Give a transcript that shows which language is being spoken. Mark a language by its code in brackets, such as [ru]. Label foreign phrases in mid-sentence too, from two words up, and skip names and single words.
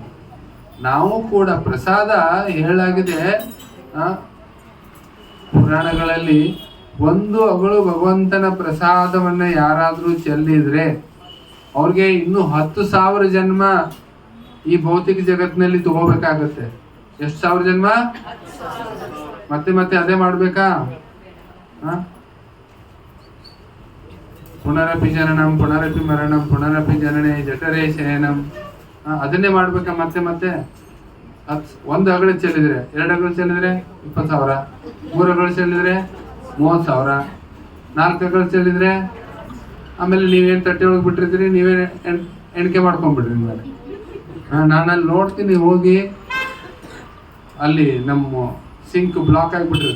[kn] ನಾವು ಕೂಡ ಪ್ರಸಾದ ಹೇಳಾಗಿದೆ ಪುರಾಣಗಳಲ್ಲಿ, ಒಂದು ಅಗಳು ಭಗವಂತನ ಪ್ರಸಾದವನ್ನ ಯಾರಾದ್ರೂ ಚೆಲ್ಲಿದ್ರೆ ಅವ್ರಿಗೆ ಇನ್ನೂ 10,000 ಜನ್ಮ ಈ ಭೌತಿಕ ಜಗತ್ತಿನಲ್ಲಿ ತಗೋಬೇಕಾಗತ್ತೆ. ಎಷ್ಟು 1000 ಜನ್ಮ? ಮತ್ತೆ ಮತ್ತೆ ಅದೇ ಮಾಡ್ಬೇಕಾ? [sa] ಪುನರಪಿ ಜನನಂ ಪುನರಪಿ ಮರಣಂ ಪುನರಪಿ ಜನನೇ ಜಠರೇ ಶಯನಂ. [kn] ಅದನ್ನೇ ಮಾಡ್ಬೇಕಾ ಮತ್ತೆ ಮತ್ತೆ? 1 ಅಗಳು ಚೆಲ್ಲಿದ್ರೆ, 2 ಅಗಳು ಚೆಲ್ಲಿದ್ರೆ 20,000, 3 ಅಗಳು ಚೆಲ್ಲಿದ್ರೆ 30,000, 4 ಅಗಳು ಚೆಲ್ಲಿದ್ರೆ ಆಮೇಲೆ ನೀವೇನು ತಟ್ಟೆ ಒಳಗೆ ಬಿಟ್ಟಿರ್ತೀರಿ, ನೀವೇ ಎಣಿಕೆ ಮಾಡ್ಕೊಂಡ್ಬಿಡ್ರಿ. ನಿಮ್ಮಲ್ಲಿ ನಾನಲ್ಲಿ ನೋಡ್ತೀನಿ ಹೋಗಿ, ಅಲ್ಲಿ ನಮ್ಮ [en] sink block [kn] ಆಗಿಬಿಟ್ಟಿರುತ್ತೆ.